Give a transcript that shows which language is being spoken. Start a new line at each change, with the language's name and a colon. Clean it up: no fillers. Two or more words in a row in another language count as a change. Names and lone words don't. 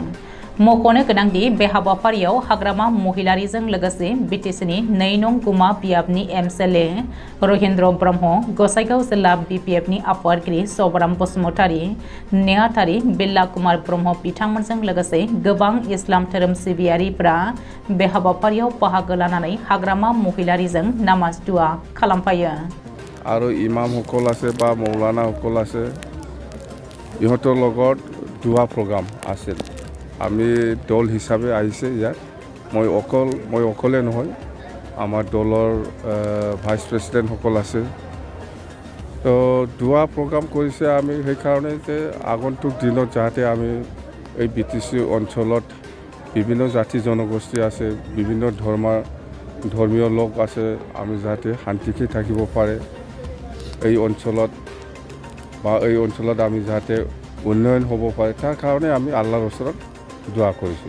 Bodo: मख'नो गोनांदि बे हाबाफारियाव हाग्रामा महिलारिजों लोगोसे बिटिसिनि 2 नं गुमा बियाबनि एमएलए रहिन्द्र ब्रह्म, गसाइगाव जिल्ला बिपिएफनि आफादगिरि सबाराम बसुमतारी, नेहाथारि बिल्ला कुमार ब्रह्म बिथांमोनजों लोगोसे गोबां इस्लाम धोरोम सिबियारिफोरा बे हाबाफारियाव बाहागो लानानै हाग्रामा महिलारिजों नामाज दुआ खालामफायो।
Assamese: आरो इमाम সকল আছে বা মৌলানা সকল আছে, ইহঁতৰ লগত দুৱা প্ৰগ্ৰাম আছিল। আমি দল হিচাপে আহিছে ইয়াত। মই অকলে নহয়, আমাৰ দলৰ
English: vice president
Assamese: সকল আছে। তো দুৱা প্ৰগ্ৰাম কৰিছে আমি সেইকাৰণে যে আগন্তুক দিনত যাতে আমি এই বিটিচি অঞ্চলত বিভিন্ন জাতি জনগোষ্ঠী আছে, বিভিন্ন ধৰ্মীয় লোক আছে, আমি যাতে শান্তিকে থাকিব পাৰে এই অঞ্চলত বা এই অঞ্চলত আমি যাতে উন্নয়ন হ'ব পাৰে, তাৰ কাৰণে আমি আল্লাহৰ ওচৰত দোয়া কৰিছোঁ।